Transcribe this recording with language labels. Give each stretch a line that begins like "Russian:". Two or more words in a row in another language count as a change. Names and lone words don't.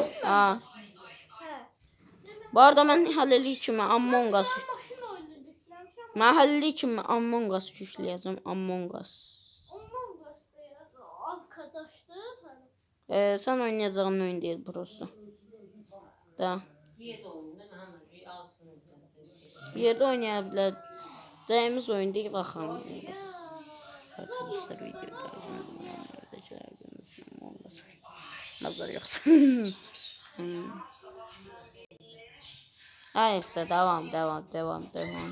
Azerbaijani: Ha.
Turkish: Bu arada
Azerbaijani: mən hələlik kimi Among Us. Mən hələlik kimi Among Us yükləyəcəm. Among Us. Among Us da arkadaşdır. Sən oynayacağın oyun deyil prosto. Da.
Turkish: Bir yerde oynayabileceğimiz oyun değil bakalım. Arkadaşlar videoda nazar yoksa. Hayırsa devam.